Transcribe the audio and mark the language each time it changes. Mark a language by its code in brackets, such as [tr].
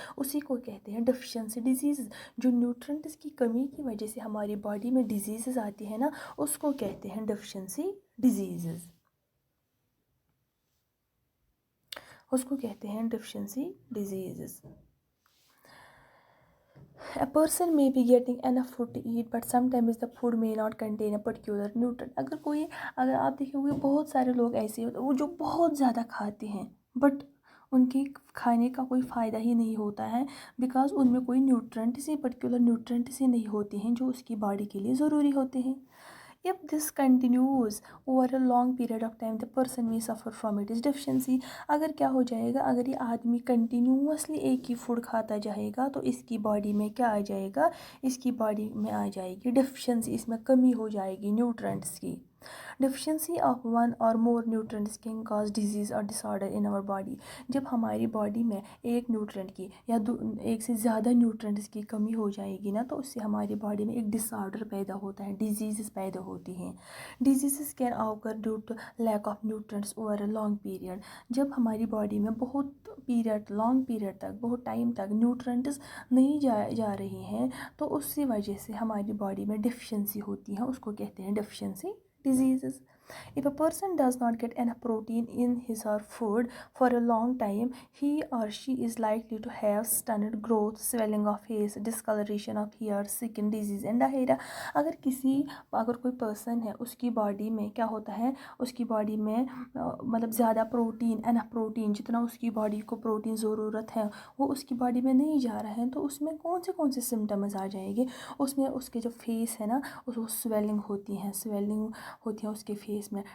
[ur] اسی کو کہتے ہیں ڈیفیشنسی ڈیزیز. جو نیوٹرینٹس کی کمی کی وجہ سے ہماری باڈی میں ڈیزیزز آتی ہے نا، اس کو کہتے ہیں ڈیفیشنسی ڈیزیزز. اس کو کہتے ہیں deficiency diseases. [en] A person may be getting enough food to eat but sometimes the food may not contain a particular nutrient. [ur] اگر آپ دیکھیں گے بہت سارے لوگ ایسے ہوتے ہیں وہ جو بہت زیادہ کھاتے ہیں بٹ ان کے کھانے کا کوئی فائدہ ہی نہیں ہوتا ہے بیکاز ان میں کوئی پرٹیکولر نیوٹرینٹس ہی نہیں ہوتے ہیں جو اس کی باڈی کے لیے ضروری ہوتے ہیں. [en] If this continues over a long period of time, the person may suffer from its deficiency. [ur] اگر کیا ہو جائے گا، اگر یہ آدمی کنٹینیوسلی ایک ہی فوڈ کھاتا جائے گا تو اس کی باڈی میں کیا آ جائے گا؟ اس کی باڈی میں آ جائے گی ڈیفیشنسی، اس میں کمی ہو جائے گی نیوٹرینٹس کی. [en] Deficiency of one or more nutrients can cause disease or disorder in our body. [ur] جب ہماری باڈی میں ایک نیوٹرینٹ کی یا ایک سے زیادہ نیوٹرینٹس کی کمی ہو جائے گی نا تو اس سے ہماری باڈی میں ایک ڈس آرڈر پیدا ہوتا ہے، ڈیزیزز پیدا ہوتی ہیں. [en] Diseases can occur due to lack of nutrients over a long period. [ur] جب ہماری باڈی میں لانگ پیریڈ تک، بہت ٹائم تک نیوٹرینٹس نہیں جا رہی ہیں تو اس کی وجہ سے ہماری باڈی میں ڈیفیشنسی ہوتی ہے، اس کو کہتے ہیں deficiency diseases. [en] If a person does not get enough protein in his or food for a long time, he or she is likely to have stunted growth, swelling of face, discoloration of hair, skin disease and diarrhea. [ur] اگر کوئی person ہے اس کی body میں کیا ہوتا ہے، اس کی body میں مطلب زیادہ پروٹین جتنا اس کی باڈی کو پروٹین ضرورت ہے وہ اس کی باڈی میں نہیں جا رہا ہے تو اس میں کون سے سمٹمز آ جائیں گے؟ اس میں اس کے جو فیس ہے نا وہ سویلنگ ہوتی ہے اس کے فیس میں.